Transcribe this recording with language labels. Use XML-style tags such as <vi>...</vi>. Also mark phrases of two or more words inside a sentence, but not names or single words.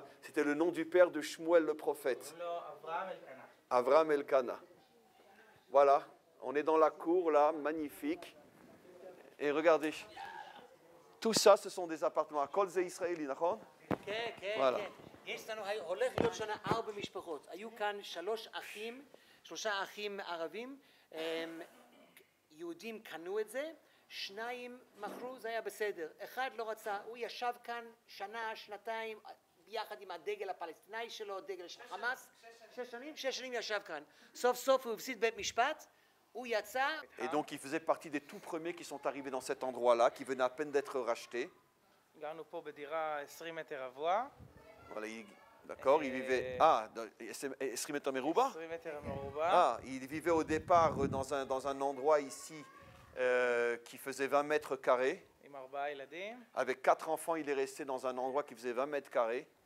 <fr>C'était le nom du père de Shmuel le prophète. Avraham Elkana. Voilà, on est dans la cour là, magnifique. Et regardez, tout ça, ce sont des appartements.</fr> <he>כל זה ישראלי,</he> <fr>d'accord? Voilà.</fr> <he>יהודים קנו את זה, שניים מכרו, זה היה בסדר. אחד לא רצה, הוא ישב כאן שנה, שנתיים, ביחד עם הדגל הפלסטיני שלו, דגל של חמאס. 6 שנים ישב כאן. סוף הוא הפסיד בית משפט, הוא יצא.</he> <fr>Et donc il faisait partie des tout premiers qui sont arrivés dans cet endroit-là, qui venaient à peine d'être rachetés.</fr> <he>גרנו פה בדירה 20 מטר רבוע.</he> <fr>Voilà, d'accord, il vivait...</fr> <he>אה עשרים מטר רבוע.</he> <fr>Ah, il vivait au départ dans un endroit ici qui faisait 20 mètres carrés. Avec 4 enfants, il est resté dans un endroit qui faisait 20 mètres carrés.</fr>